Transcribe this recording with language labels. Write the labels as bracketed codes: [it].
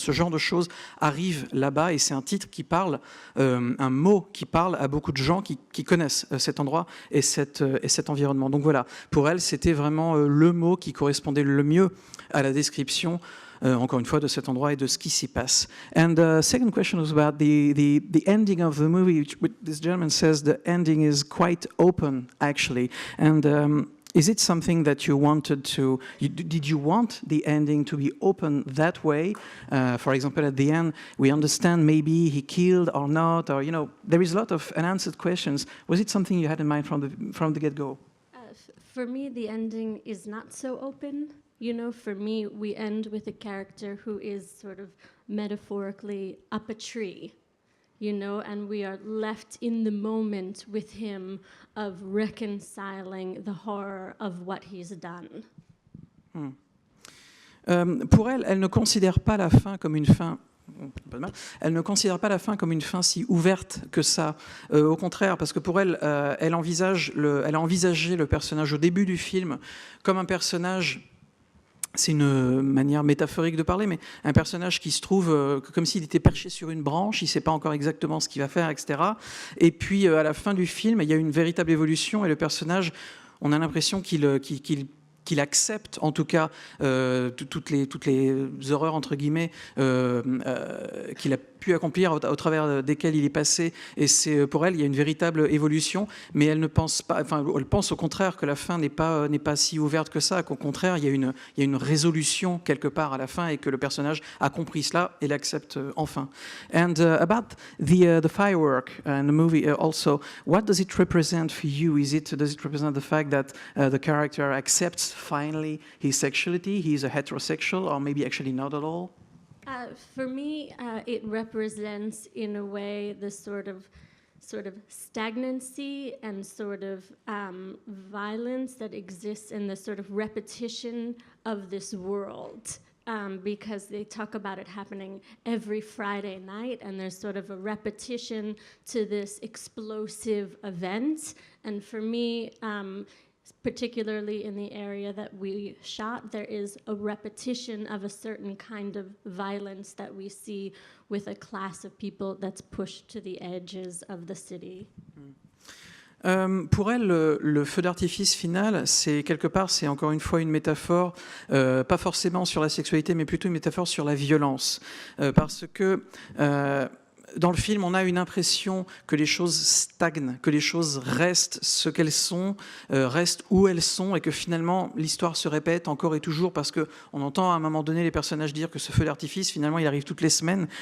[fr] Ce genre de choses arrive là-bas et c'est un titre qui parle, un mot qui parle à beaucoup de gens qui connaissent cet endroit et cet environnement. Donc voilà, pour elle, c'était vraiment le mot qui correspondait le mieux à la description, encore une fois, de cet endroit et de ce qui s'y passe. [en] And the second question was about the ending of the movie, which this gentleman says the ending is quite open, actually. And is it something that you wanted to... Did you want the ending to be open that way? For example, at the end, we understand maybe he killed or not, or, you know, there is a lot of unanswered questions. Was it something you had in mind from the get-go? For me, the ending is not so open. You know, for me, we end with a character who is sort of metaphorically up a tree. You know, and we are left in the moment with him of reconciling the horror of what he's done. [fr] Pour elle, elle ne considère pas la fin comme une fin. Elle ne considère pas la fin comme une fin si ouverte que ça. Au contraire, parce que pour elle, elle a envisagé le personnage au début du film comme un personnage c'est une manière métaphorique de parler, mais un personnage qui se trouve comme s'il était perché sur une branche, il ne sait pas encore exactement ce qu'il va faire, etc. Et puis à la fin du film, il y a une véritable évolution et le personnage, on a l'impression qu'il accepte en tout cas toutes les horreurs entre guillemets qu'il a pu accomplir au travers desquelles il est passé, et c'est pour elle il y a une véritable évolution, mais elle ne pense pas, enfin elle pense au contraire que la fin n'est pas si ouverte que ça, qu'au contraire il y a une résolution quelque part à la fin et que le personnage a compris cela et l'accepte enfin. [en] And about the firework in the movie also, what does it represent for you? Does it represent the fact that the character accepts finally his sexuality, he's a heterosexual, or maybe actually not at all? For me, it represents, in a way, the sort of stagnancy and sort of violence that exists in the sort of repetition of this world. Because they talk about it happening every Friday night, and there's sort of a repetition to this explosive event. And for me, particularly in the area that we shot, there is a repetition of a certain kind of violence that we see with a class of people that's pushed to the edges of the city. [fr] Pour elle, le feu d'artifice final, c'est quelque part, c'est encore une fois une métaphore, pas forcément sur la sexualité, mais plutôt une métaphore sur la violence. Parce que dans le film, on a une impression que les choses stagnent, que les choses restent ce qu'elles sont, restent où elles sont, et que finalement l'histoire se répète encore et toujours, parce qu'on entend à un moment donné les personnages dire que ce feu d'artifice, finalement, il arrive toutes les semaines.